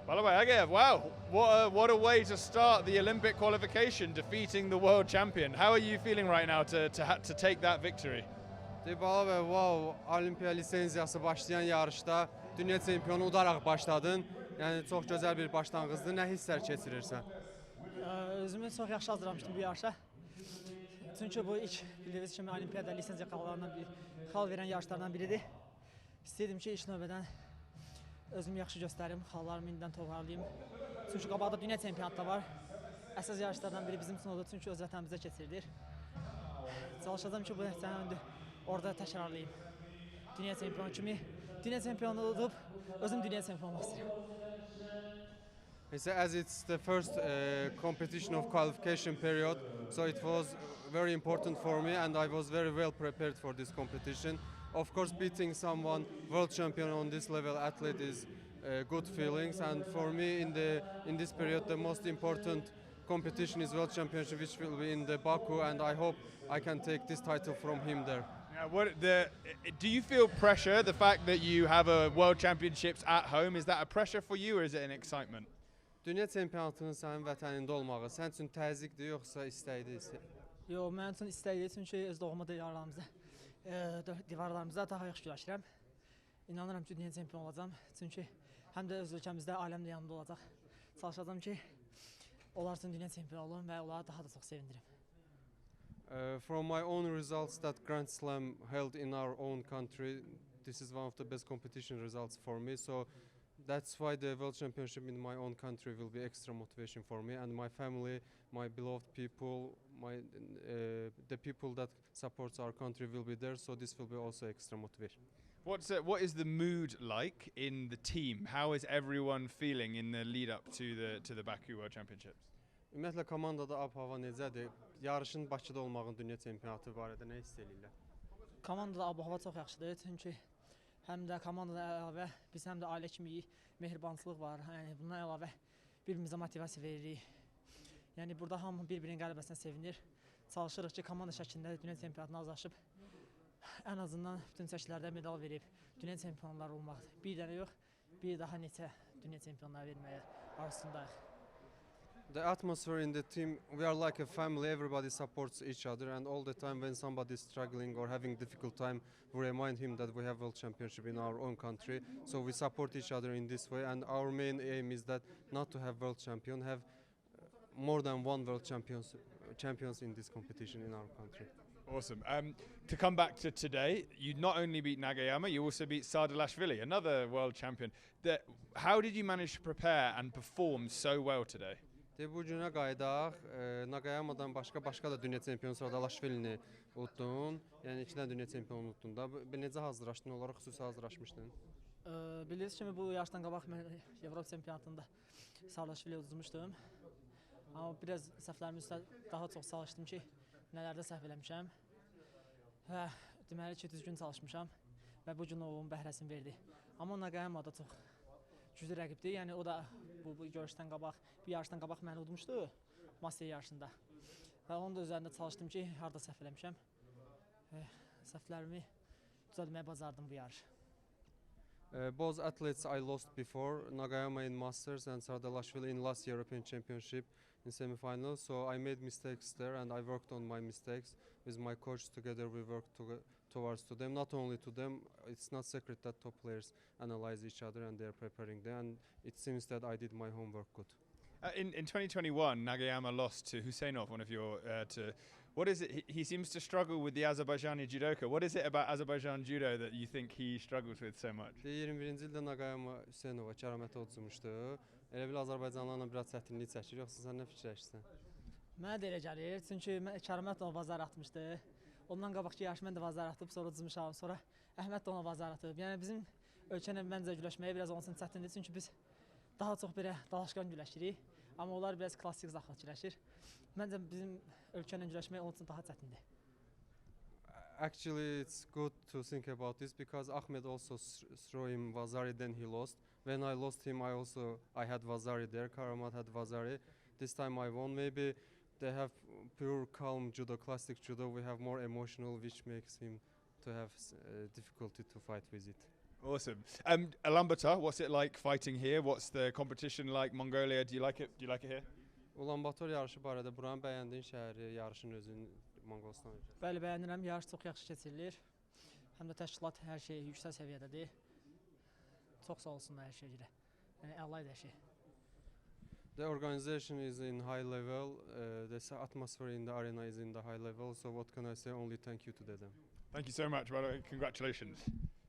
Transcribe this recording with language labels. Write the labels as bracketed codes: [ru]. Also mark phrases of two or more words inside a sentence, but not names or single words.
[en] Agaev, wow, what a way to start the Olympic qualification, defeating the world champion. How are you feeling right now to take that victory? [az] Balabayev, wow, Olimpiya lisenziyası başlayan yarışda dünya çempionu udaraq başladın. Yəni çox gözəl bir başlanğıcdır. Nə hisslər keçirirsən? Özümü çox yaxşı hazırlamışdım bu yarışa. Çünki bu ilk bildiyiniz kimi Olimpiyada lisenziya xal verən yarışlardan biridir. İstəyirdim ki, ilk növbədən özümü yaxşı göstərim, xallarımı indidən toparlayayım. Çünki qabaqda dünya çempionatı var. Əsas yarışlardan biri bizim üçün oldu, çünki öz vətənimizdə keçirilir. Çalışacağım ki, bu nəticəni orada təkrarlayayım. Dünya çempionu kimi, dünya çempionu olub, özüm dünya çempionu olmaq istəyirəm. [en] As it's the first competition of qualification period, so it was very important for me and I was very well prepared for this competition. Of course, beating someone world champion on this level athlete is good feelings, and for me in this period the most important competition is world championship, which will be in the Baku, and I hope I can take this title from him there. Do you feel pressure, the fact that you have a world championships at home, is that a pressure for you or is it an excitement? [az] Dünya çempionatının sənin vətənində olmağı sənin üçün təzyiqdir yoxsa istəkdir? Yox, mənim üçün istəkdir, çünki öz doğma divarlarımızda daha yaxşı güləşirəm. İnanıram ki, dünya çempion olacağam, çünki həm də öz ölkəmizdə, aləmdə yanımda olacaq. Çalışacağım ki, onlar üçün dünya çempion olum və onları daha da çox sevindirim. [en] From my own results that Grand Slam held in our own country, this is one of the best competition results for me. So that's why the World Championship in my own country will be extra motivation for me and my family, my beloved people, the people that supports our country will be there. So this will be also extra motivation. What is the mood like in the team? How is everyone feeling in the lead up to the Baku World Championships? [az] Ümumiyyətlə komandada ab-hava necədir? Yarışın Bakıda olmağın dünya çempionatı barədə nə hiss eləyirlər? Komandada ab-hava çox yaxşıdır, çünki həm də komandada əlavə biz həm də ailə kimiyik, mehribançılıq var. Yəni bundan əlavə bir-birimizə motivasiya veririk. Yəni burada hamı bir-birinin qələbəsinə sevinir. Çalışırıq ki, komanda şəklində dünya çempionatına azlaşıb ən azından bütün çəkilərdə medal verib dünya çempionları olmaq. Bir dənə yox, bir daha neçə dünya çempionları verməyə arzusundayıq. [en] The atmosphere in the team, we are like a family, everybody supports each other, and all the time when somebody is struggling or having difficult time, we remind him that we have world championship in our own country. So we support each other in this way, and our main aim is that not to have world champion, have more than one world champions in this competition in our country. Awesome. To come back to today, you not only beat Nagayama, you also beat Sardalashvili, another world champion. How did you manage to prepare and perform so well today? [az] Bu günə qaydaq, Nagayamadan başqa da dünya çempionu Sardalashvilini utdun. Yəni 2 dənə dünya çempionu utdun da. Necə hazırlaşdın? Onlara xüsusi hazırlaşmışdın? Bildiyiniz kimi bu yarışdan qabaq mən Avropa çempionatında Sardalashvili udmuşdum. Amma biraz səhvlərimin üstə daha çox çalışdım ki, nələrdə səhv eləmişəm. Və deməli ki, düzgün çalışmışam və bu gün onun bəhrəsini verdi. Amma Nagayama da çox güclü rəqibdir. Yəni o da bu yarışdan qabaq, bir yarışdan qabaq məni udmuşdu Master yarışında. Və onun da üzərində çalışdım ki, harda səhv eləmişəm. Səhvlərimi düzəltməyə bacardım bu yarış. [en] Both athletes I lost before, Nagayama in Masters and Sardalashvili in last European Championship in semi-final. So I made mistakes there and I worked on my mistakes with my coach. Together we worked towards to them. Not only to them, it's not secret that top players analyze each other and they're preparing them. And it seems that I did my homework good. In 2021, Nagayama lost to Husseinov, one of your. What is it? He seems to struggle with the Azerbaijani judoka. What is it about Azerbaijan judo that you think he struggles with so much? [az] 21-ci ildə Nagayama Hüseynova kəramətə udmuşdu. Elə bil Azərbaycanlılarla biraz çətinlik çəkir, yoxsa sən nə fikirləşirsən? Mənə də elə gəlir, çünki Kəramət ona bazar atmışdı. Ondan qabaqki yarış mən də bazar atıb, sonra udmuşam, sonra Əhməd də ona bazar atıb. Yəni bizim ölkənin məncə güləşməyə biraz onun üçün çətindir, çünki biz daha çox belə dalaşqan güləşirik. Amma onlar biraz klassik zaxlat güləşir. Məncə bizim ölkənin güləşməyi onun üçün daha çətindir. [en] Actually, it's good to think about this because Ahmed also threw him Vazari, then he lost. When I lost him, I had Vazari there. Karamat had Vazari. This time I won. Maybe they have pure calm judo, classic judo. We have more emotional, which makes him to have difficulty to fight with it. Awesome. Ulaanbaatar, what's it like fighting here? What's the competition like? Mongolia, do you like it? Do you like it here? [az] Ulaanbaatar yarışı barədə buranı bəyəndiyin şəhəri, yarışın özünü Moğolistan ölkəsi. Bəli, bəyənirəm. Yarış çox yaxşı keçirilir. Həm də təşkilat hər şey yüksək səviyyədədir. Çox sağ olsunlar hər şeyə görə. Yəni əla hər şey. [en] The organization is in high level, the atmosphere in the arena is in the high level, so what can I say? Only thank you to them. Thank you so much, by the way. Congratulations.